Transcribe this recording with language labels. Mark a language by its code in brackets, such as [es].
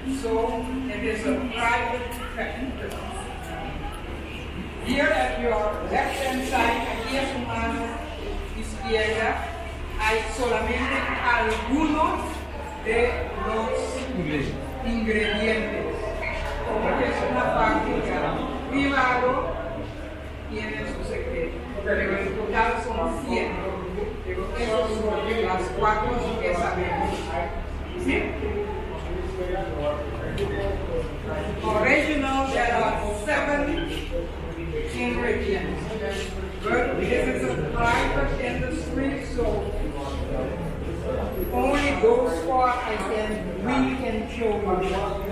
[en] So it is a private fabric. Here at your left hand side, [es] aquí a su mano izquierda, hay solamente algunos de los ingredientes. Porque es una fábrica privada, tiene su secreto. Pero en total son 100. Esas son las 4 que sabemos. ¿Sí? [en] Original, there are 7 ingredients. But this is a private industry, so only those 4 we can show you.